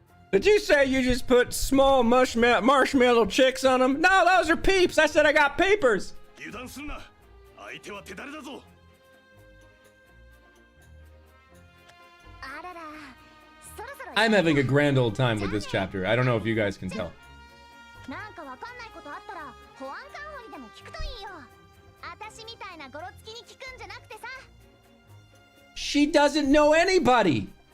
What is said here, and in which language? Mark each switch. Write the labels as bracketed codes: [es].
[en] Did you say you just put small marshmallow chicks on them? No, those are peeps. I said I got papers. [ja] 油断すんな。相手は手だれだぞ。あらら、そろそろ。 [en] I'm having a grand old time with this chapter. I don't know if you guys can tell. [ja] なんかわかんないことあったら保安官掘りでも聞くといいよ。私みたいなゴロつきに聞くんじゃなくてさ。 [en] She doesn't know anybody.